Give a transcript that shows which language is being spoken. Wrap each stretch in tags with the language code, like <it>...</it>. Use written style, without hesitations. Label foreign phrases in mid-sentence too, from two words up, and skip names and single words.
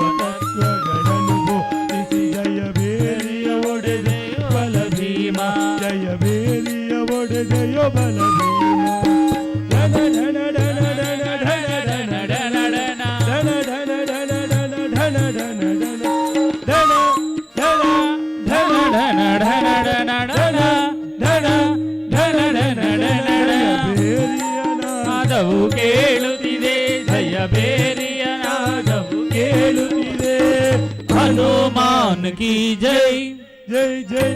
<kn>ತತ್ವಗಳನ್ನು ಬೋಧಿಸಿ ಜಯ ಬೇರಿಯ ಒಡೆದೆಯೋ ಬಲಭೀಮ ಜಯ ಬೇರಿಯ ಒಡೆದೆಯೋ ಬಲಭೀಮ ಧನ ಧನ ಧನ ಧನ ಧನ ಧನ ಧನ ಧನ ಧನ ಧನ ಧನ ಧನ ಧನ ಧನ ನಾದವು ಕೇಳುತ್ತಿದೆ ಜಯ ಬೇರಿಯ ನಾದವು ಕೇಳುತ್ತಿದೆ</kn> <hi>हनुमान की जय</hi> <kn>ಜೈ ಜೈ</kn>